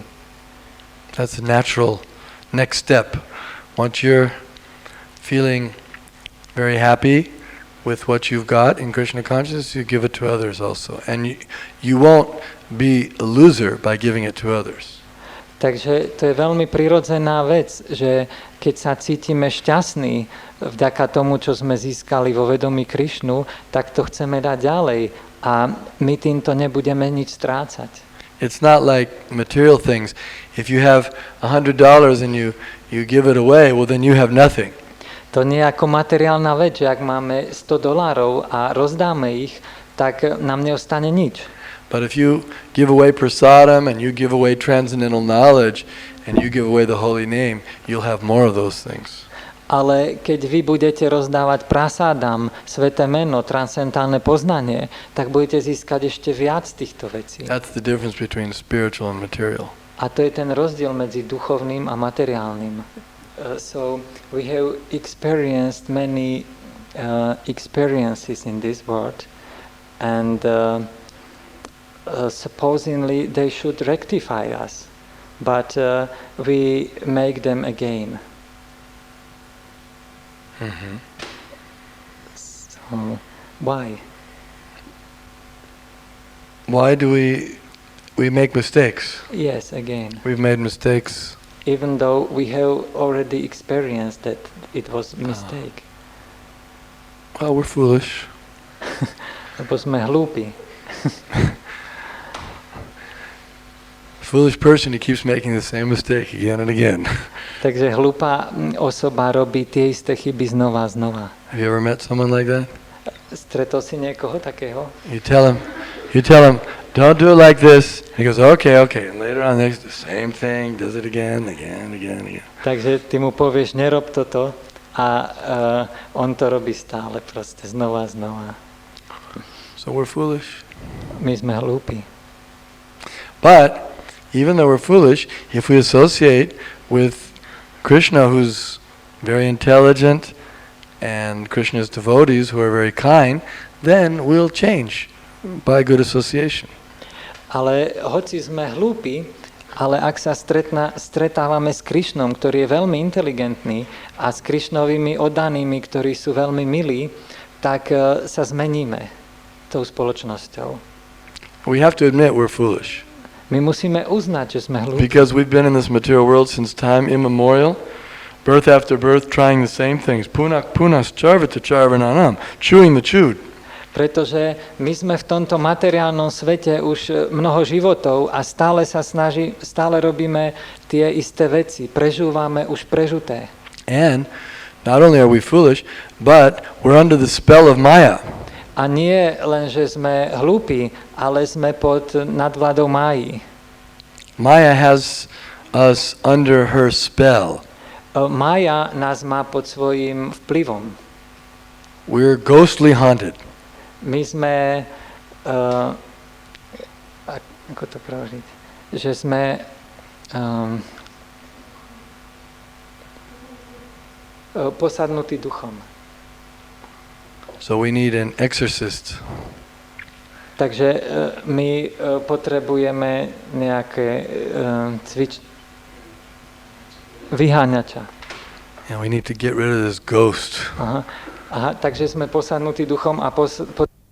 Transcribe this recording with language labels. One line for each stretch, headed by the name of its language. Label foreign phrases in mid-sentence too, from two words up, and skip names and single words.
English: That's a natural next step. Once you're feeling very happy with what you've got in Krishna consciousness, you give it to others also. And you won't be a loser by giving it to others.
Slovak: Takže to je veľmi prirodzená vec, že keď sa cítime šťastní vďaka tomu, čo sme získali vo vedomí Krišnu, tak to chceme dať ďalej a my týmto nebudeme nič strácať.
English: It's not like material things. If you have $100 and you give it away, well then you have nothing.
Slovak: To nie je ako materiálna vec, že ak máme $100 a rozdáme ich, tak nám neostane nič.
English: But if you give away prasadam and you give away transcendental knowledge and you give away the holy name, you'll have more of those things.
Slovak: Ale keď vy budete rozdávať prasádam, sveté meno, transcendentálne poznanie, tak budete získať ešte viac týchto vecí.
English: That's the difference between spiritual and material.
Slovak: A to je ten rozdiel medzi duchovným a materiálnym.
English: So we have experienced many experiences in this world and supposedly they should rectify us, but we make them again. Mm-hmm. So why? Why do we make mistakes? Yes, again. We've made mistakes. Even though we have already experienced that it was a mistake. Well, we're foolish.
Slovak: Lebo sme hlúpi.
English: Foolish person, he keeps making the same mistake again and again.
Slovak: Takže hlúpa osoba robí tie isté chyby znova a znova.
English: Have you ever met someone like that?
Slovak: Stretol si niekoho takého?
English: You tell him, don't do it like this. He goes, okay. And later on, the same thing, does it again.
Slovak: Takže ty mu povieš, nerob toto a on to robí stále proste, znova a znova.
English: So we're foolish.
Slovak: My sme hlúpi.
English: But even though we're foolish, if we associate with Krishna, who's very intelligent, and Krishna's devotees, who are very kind, then we'll change by good association.
Slovak: Ale hoci sme hlúpi, ale ak sa stretávame s Krišnom, ktorý je veľmi inteligentný, a s Krišnovými oddanými, ktorí sú veľmi milí, tak sa zmeníme tou spoločnosťou.
English: We have to admit we're foolish.
Slovak: My musíme uznať, že sme hlúpi.
English: Because we've been in this material world since time immemorial, birth after birth, trying the same things.
Sanskrit: पुनः पुनः चर्वित चर्वणानाम्,
English: chewing the chewed.
Slovak: Pretože my sme v tomto materiálnom svete už mnoho životov a stále robíme tie isté veci, prežúvame už prežuté.
English: And not only are we foolish, but we're under the spell of Maya.
Slovak: A nie len, že sme hlúpi, ale sme pod nadvládou Máji.
English: Maya has us under her spell.
Slovak: Mája nás má pod svojím vplyvom.
English: We're ghostly haunted.
Slovak: My sme, ako to preložiť, že sme posadnutí duchom.
English: So we need an exorcist.
Slovak: Takže my potrebujeme nejaké vyháňača.
English: And we need to get rid of this ghost.
Slovak: Aha, takže sme posadnutí duchom a